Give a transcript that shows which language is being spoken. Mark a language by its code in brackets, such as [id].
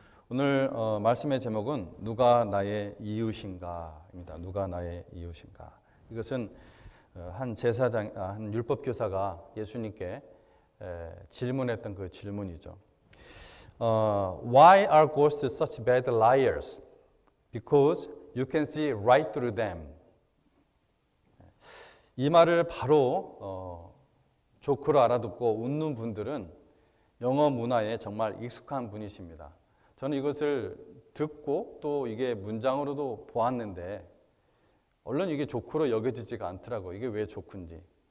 [ko] 오늘 말씀의 제목은 누가 나의 이웃인가입니다. 누가 나의 이웃인가. 이것은 한 제사장, 한 율법교사가 예수님께 질문했던 그 질문이죠. [en] Why are ghosts such bad liars? Because you can see right through them. [ko] 이 말을 바로 조크로 알아듣고 웃는 분들은 영어 문화에 정말 익숙한 분이십니다. 저는 이것을 듣고 또 이게 문장으로도 보았는데 얼른 이게 조크로 여겨지지가 않더라고요. 이게 왜 조크인지.